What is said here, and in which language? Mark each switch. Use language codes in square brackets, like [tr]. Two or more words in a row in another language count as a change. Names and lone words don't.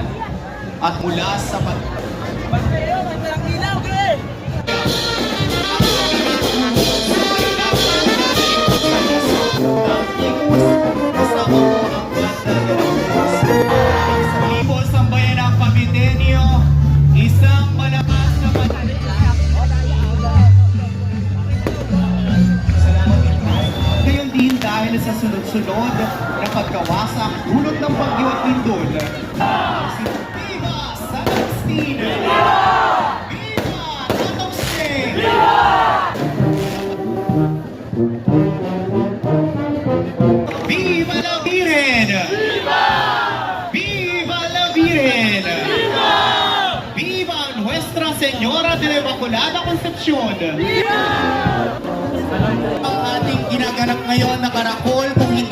[tl] At mula sa Sambayan ng Pamitenyo, isang malakas na Gayon din dahil sa sunod-sunod na pagkawasak dulot ng bagyo at lindol. [es] Viva San Agustin! Viva Tatong Seng! Viva la Biren! Viva la Biren! Viva Nuestra Señora de la Immaculada Concepcion! [tl] Ang ating ginaganap ngayon na Karakol